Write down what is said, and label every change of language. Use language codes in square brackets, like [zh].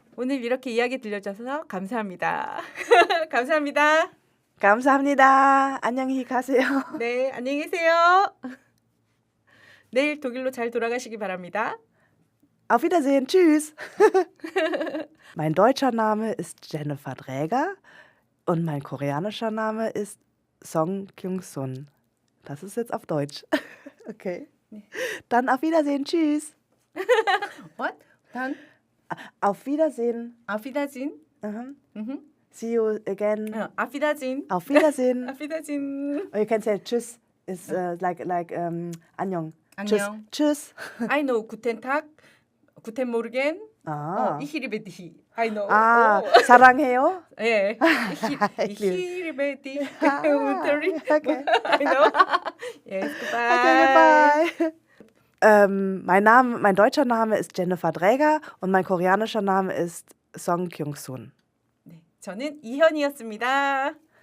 [ko] 오늘 이렇게 이야기 들려줘서 감사합니다. 감사합니다. 감사합니다. 안녕히 가세요. 네, 안녕히 계세요. 내일 독일로 잘 돌아가시기 바랍니다. [de] Auf Wiedersehen. Tschüss. Mein deutscher Name ist Jennifer Dräger und mein koreanischer Name ist 송경순. Das ist jetzt auf Deutsch. Okay. Dann auf Wiedersehen. Tschüss. [en] What? 단? [de] Auf Wiedersehen. Auf Wiedersehen. [en] See you again. [de] Auf Wiedersehen. Auf Wiedersehen. Auf Wiedersehen. [en] Or you can say tschüss. Is like 안녕. [ko] 안녕. [de] Tschüss. [en] I know. [de] Guten Tag. Guten Morgen. Ich liebe dich. I know. [ko] 사랑해요. [en] 예. [de] Ich liebe dich. [en] Okay. I know. Yes. Goodbye. Okay, goodbye. [de] Mein deutscher Name ist Jennifer Dräger und mein koreanischer Name ist 송경순. [ko] 네, 저는 이현이었습니다.